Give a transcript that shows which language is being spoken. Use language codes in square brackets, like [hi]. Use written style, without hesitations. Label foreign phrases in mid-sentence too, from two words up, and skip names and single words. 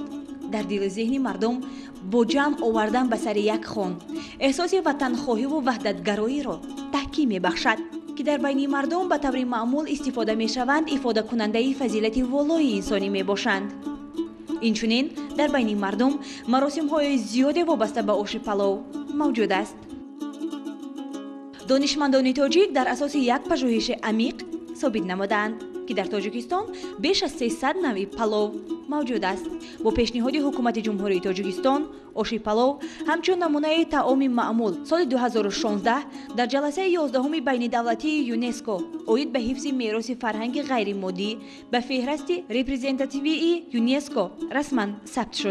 [fa] در دل ذهن مردم با جمع آوردن به سر یک خوان احساس وطنخواهی و وحدتگرایی را تحکیم می‌بخشد که در بین مردم به طور معمول استفاده می‌شوند افاده کننده فضیلت والای انسانی می‌باشند. اینچنین در بین مردم مراسم‌های زیادی وابسته به آش پلو موجود است. دانشمندان تاجیک در اساس یک پژوهش عمیق ثابت نمودند [tg] ки дар тоҷикистон беш аз 300 навъи палов мавҷуд аст. бо пешниҳоди ҳукумати ҷумҳурии тоҷикистон оши палов ҳамчун намунаи таоми маъмул соли 2016 дар ҷаласаи 11-уми байнидавлатии ЮНЕСКО оид ба ҳифзи мероси фарҳанги ғайримоддӣ ба феҳристи репрезентативии ЮНЕСКО расман сабт шуд.